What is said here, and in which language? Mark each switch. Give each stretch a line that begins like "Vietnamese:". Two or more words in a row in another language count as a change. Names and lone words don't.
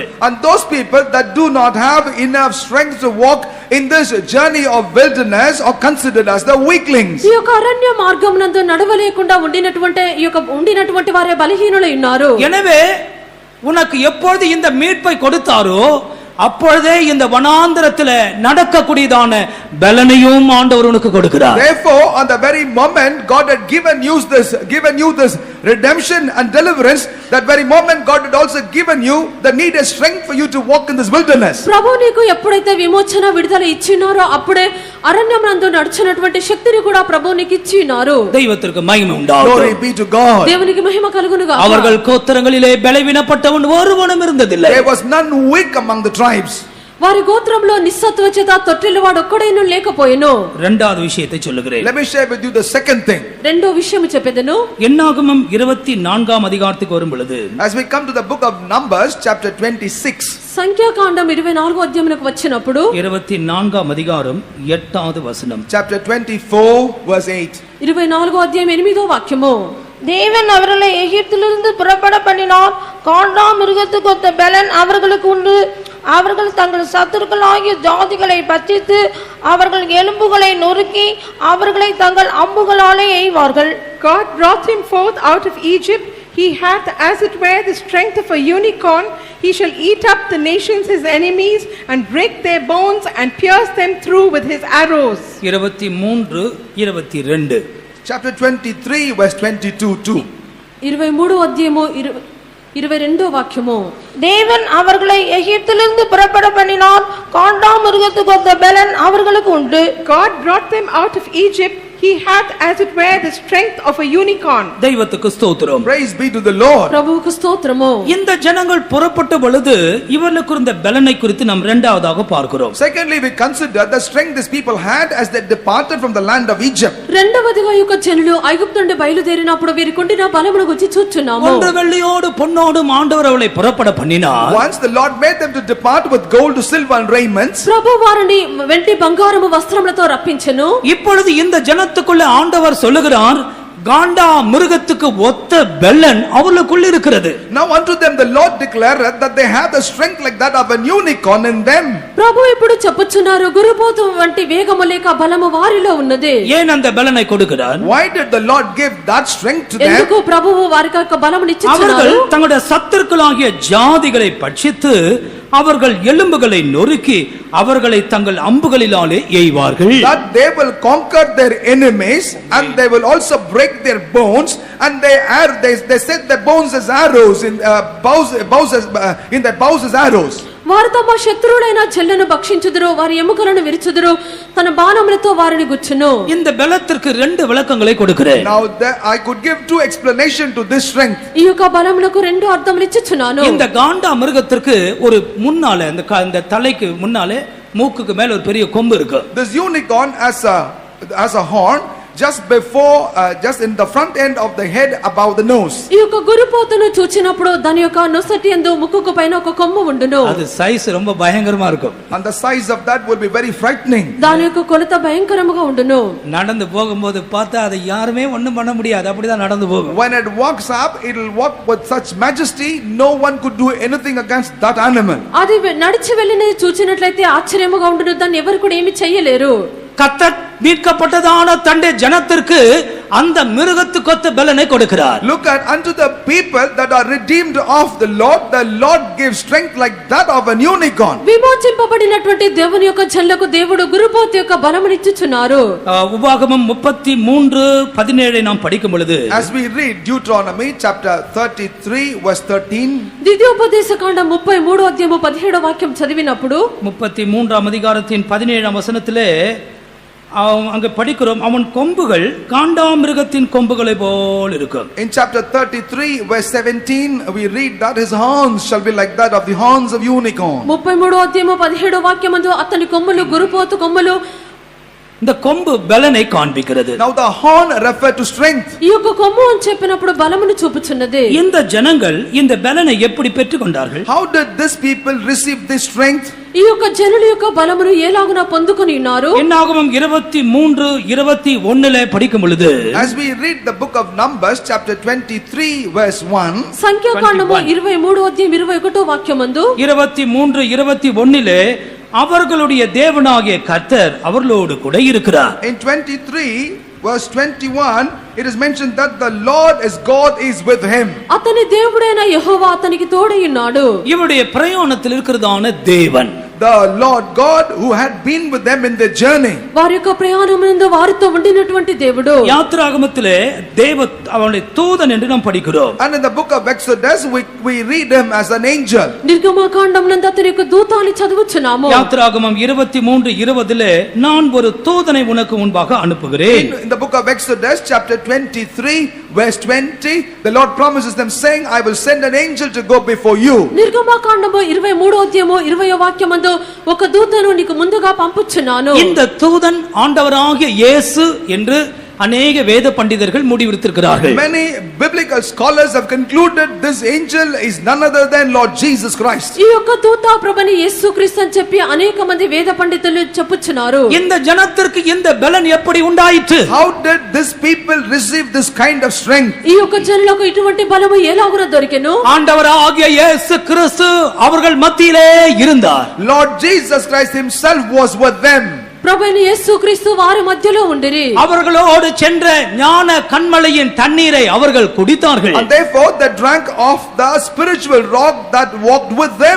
English: And those people that do not have enough strength to walk in this journey of wilderness are considered as the weaklings.
Telugu: ఈ యొక్క అరణ్య మార్గమునందు నడవలేకుండా ఉండినటువంటి వారే బలహీనులై ఉన్నారు.
Tamil: எனவே உனக்கு எப்பொழுது இந்த மீட்பை கொடுத்தாரோ அப்பொழுதே இந்த வனாந்தரத்தில் நடக்கக்கூடியதான பலனையும் ஆண்டவர் உனக்கு கொடுக்கிறார்.
English: Therefore on the very moment God had given you this redemption and deliverance, that very moment God had also given you the needed strength for you to walk in this wilderness.
Telugu: ప్రభు నీకు ఎప్పుడైతే విమోచన విడుదల ఇచ్చినారో అప్పుడే అరణ్యమందు నడిచినటువంటి శక్తిని కూడా ప్రభు నీకు ఇచ్చినారు.
Tamil: தெய்வத்திற்கு மகிமை
English: Glory
Tamil: உண்டாகட்டும்.
English: be to God.
Telugu: దేవునికి మహిమ కలుగునుగా.
Tamil: அவர்கள் கோத்திரங்களிலே பலவீனப்பட்டவன் ஒருவனும் இருந்ததில்லை.
English: There was none weak among the tribes.
Telugu: వారి గోత్రంలో నిస్సత్వ చేత తొట్టిల్లవాడు ఒక్కడైనా లేకపోయెను.
Tamil: இரண்டாவது விஷயத்தை சொல்லுகிறேன்.
English: Let me share with you the second thing.
Telugu: రెండో విషయం చెప్పెదను.
Tamil: என்னாகமம் 24ஆம் அதிகாரத்துக்கு வரும் பொழுது,
English: As we come to the book of Numbers chapter 26,
Telugu: సంఖ్యాకాండం 24వ అధ్యాయమునకు వచ్చినప్పుడు
Tamil: 24ஆம் அதிகாரம் 8வது வசனம்.
English: chapter 24 verse 8.
Telugu: 24వ అధ్యాయం 8వ వాక్యము.
Tamil: தேவன் அவர்களை எகிப்திலிருந்து புறப்பட பண்ணினார். காண்டா மிருகத்துக்கு ஒத்த பலன் அவர்களுக்கு உண்டு. அவர்கள் தங்கள் சத்துருக்களாகிய ஜாதிகளை பற்றித்து அவர்கள் எலும்புகளை நொறுக்கி அவர்களை தங்கள் அம்புகளாலே எய்வார்கள்.
English: God brought him forth out of Egypt. He hath as it were the strength of a unicorn. He shall eat up the nations his enemies and break their bones and pierce them through with his arrows. 23 22. Chapter 23 verse 22 too.
Telugu: 23వ అధ్యాయము 22వ వాక్యము.
Tamil: தேவன் அவர்களை எகிப்திலிருந்து புறப்பட பண்ணினார். காண்டா மிருகத்துக்கு ஒத்த பலன் அவர்களுக்கு உண்டு.
English: God brought them out of Egypt. He hath as it were the strength of a unicorn.
Tamil: தெய்வத்துக்கு ஸ்தோத்திரம்.
English: Praise be to the Lord.
Telugu: ప్రభువుకు స్తోత్రము.
Tamil: இந்த ஜனங்கள் புறப்பட்ட பொழுது இவர்களுக்கு இருந்த பலனை குறித்து நாம் இரண்டாவதாக பார்க்கிறோம்.
English: Secondly, we consider the strength these people had as they departed from the land of Egypt.
Telugu: రెండవదిగా యొక్క జనులు ఐగుప్తు నుండి బయలుదేరినప్పుడు వీరికి ఉండిన బలమును గురించి చూచున్నాము.
Tamil: ஒன்று வெள்ளியோடு பொன்னோடும் ஆண்டவர் அவளை புறப்பட பண்ணினார்.
English: Once the Lord made them to depart with gold, silver and raiments.
Telugu: ప్రభు వారిని వెండి బంగారము వస్త్రములతో రప్పించెను.
Tamil: இப்பொழுது இந்த ஜனத்துக்குள்ள ஆண்டவர் சொல்லுகிறார், காண்டா மிருகத்துக்கு ஒத்த பெல்லன் அவர்களுக்குள்ள இருக்கிறது.
English: Now unto them the Lord declareth that they have the strength like that of an unicorn in them.
Telugu: ప్రభు ఇప్పుడు చెప్పుచున్నారు, గురుపోతు వంటి వేగము లేక బలము వారిలో ఉన్నది.
Tamil: ஏன் அந்த பெலனை கொடுக்கிறார்?
English: Why did the Lord give that strength to them?
Telugu: ఎందుకు ప్రభువు వారికి యొక్క బలమును
Tamil: அவர்கள்
Telugu: ఇచ్చుచున్నారు?
Tamil: தங்களுடைய சத்துருக்களாகிய ஜாதிகளை பட்சித்து அவர்கள் எலும்புகளை நொறுக்கி அவர்களை தங்கள் அம்புகளினாலே எய்வார்கள்.
English: That they will conquer their enemies and they will also break their bones, and they set their bones as arrows in their bows as arrows.
Telugu: వారు తమ శత్రువులైన చెల్లను భక్షించుదురు, వారి ఎముకలను విరుచుదురు, తన బాణములతో వారిని గుచ్చును.
Tamil: இந்த பலத்திற்கு ரெண்டு விளக்கங்களை கொடுக்கிறேன்.
English: Now I could give two explanation to this strength.
Telugu: ఈ యొక్క బలములకు రెండు అర్థములు ఇచ్చుచున్నాను.
Tamil: இந்த காண்டா மிருகத்திற்கு ஒரு முன்னாலே அந்த தலைக்கு முன்னாலே மூக்குக்கு மேல ஒரு பெரிய கொம்பு இருக்கு.
English: This unicorn as a horn just before just in the front end of the head above the nose.
Telugu: ఈ యొక్క గురుపోతును చూచినప్పుడు దాని యొక్క నొసటి యందు ముక్కుకు పైన ఒక కొమ్ము ఉండును.
Tamil: அது సైజ్ ரொம்ப பயங்கரமா இருக்கும்.
English: And the size of that will be very frightening.
Telugu: దాని యొక్క కొలత భయంకరముగా ఉండును.
Tamil: நடந்து போகும்போது பார்த்தா அதை யாருமே ஒண்ணும் பண்ண முடியாது, அப்படிதான் நடந்து போகும்.
English: When it walks up, it will walk with such majesty, no one could do anything against that animal.
Telugu: అది నడిచి వెళ్ళినది చూచినట్లయితే ఆశ్చర్యముగా ఉండును, దాన్ని ఎవరు కూడా ఏమీ చేయలేరు.
Tamil: கர்த்தர் மீட்கப்பட்டதான தன்னுடைய ஜனத்திற்கு அந்த மிருகத்துக்கொத்த பலனை கொடுக்கிறார்.
English: Look at unto the people that are redeemed of the Lord gives strength like that of an unicorn.
Telugu: విమోచింపబడినటువంటి దేవుని యొక్క జనులకు దేవుడు గురుపోతు యొక్క బలమునిచ్చుచున్నారు.
Tamil: உபாகமம் 33:17 நாம் படிக்கும் பொழுது,
English: As we read Deuteronomy chapter 33 verse 13,
Telugu: ద్వితీయోపదేశకాండం 33వ అధ్యాయము 17వ వాక్యం చదివినప్పుడు
Tamil: 33ஆம் அதிகாரத்தின் 17ஆம் வசனத்திலே அங்க படிக்கிறோம், அவன் கொம்புகள் காண்டாமிருகத்தின் கொம்புகளை போல் இருக்கும்.
English: in chapter 33 verse 17 we read that his horns shall be like that of the horns of unicorn.
Telugu: 33వ అధ్యాయము 17వ వాక్యమందు అతని కొమ్ములు గురుపోతు కొమ్ములు.
Tamil: இந்த கொம்பு பலனை காண்பிக்கிறது.
English: Now the horn refer to strength.
Telugu: ఈ యొక్క కొమ్ము అని చెప్పినప్పుడు బలమును చూపుచున్నది.
Tamil: இந்த ஜனங்கள் இந்த பலனை எப்படி பெற்றுக்கொண்டார்கள்?
English: How did this people receive this strength?
Telugu: ఈ యొక్క జనుల యొక్క బలమును ఎలాగున పొందుకొని ఉన్నారు?
Tamil: என்னாகமம் 23:21 படிக்கும் பொழுது,
English: As we read the book of Numbers chapter 23 verse 1,
Telugu: సంఖ్యాకాండము 23వ అధ్యాయం 21వ వాక్యమందు
Tamil: 23:21 அவர்களுடைய தேவனாகிய கர்த்தர் அவர்களோடு கூட இருக்கிறார்.
English: in 23 verse 21 it is mentioned that the Lord is God is with him.
Telugu: అతని దేవుడైన యెహోవా అతనికి తోడై ఉన్నాడు.
Tamil: இவருடைய பிரயாணத்தில் இருக்கிறதான தேவன்,
English: the Lord God who had been with them in their journey.
Telugu: వారి యొక్క ప్రయాణమునందు వారితో ఉండినటువంటి దేవుడు.
Tamil: யாத்திராகமத்திலே தேவ அவனுடைய தூதன் என்று நாம் படிக்கிறோம்.
English: And in the book of Exodus we read him as an angel.
Telugu: నిర్గమకాండమునందు అతని యొక్క దూత అని చదువుచున్నాము.
Tamil: யாத்திராகமம் 23:20 நான் ஒரு தூதனை உனக்கு முன்பாக அனுப்புகிறேன்.
English: In the book of Exodus chapter 23 verse 20, the Lord promises them saying, I will send an angel to go before you.
Telugu: నిర్గమకాండము 23వ అధ్యాయము 20వ వాక్యమందు ఒక దూతను నీకు ముందుగా పంపుచున్నాను.
Tamil: இந்த தூதன் ஆண்டவராகிய இயேசு என்று அநேக வேத பண்டிதர்கள் முடிவெடுத்திருக்கிறார்கள்.
English: Many biblical scholars have concluded this angel is none other than Lord Jesus Christ.
Telugu: ఈ యొక్క దూత ప్రభుని యేసుక్రీస్తు అని చెప్పి అనేక మంది వేద పండితులు చెప్పుచున్నారు.
Tamil: இந்த ஜனத்திற்கு இந்த பலன் எப்படி உண்டாயிற்று?
English: How did this people receive this kind of strength?
Telugu: ఈ యొక్క జనులకు ఇటువంటి బలము ఎలాగున దొరికెను?
Tamil: ஆண்டவராகிய இயேசு கிறிஸ்து அவர்கள் மத்தியிலே இருந்தார்.
English: Lord Jesus Christ himself was with them.
Telugu: ప్రభువైన యేసుక్రీస్తు వారి మధ్యలో ఉండిరి.
Tamil: அவர்களோடு சென்ற ஞான கன்மலையின் தண்ணீரை அவர்கள் குடித்தார்கள்.
English: And therefore they drank of the spiritual rock that walked with them.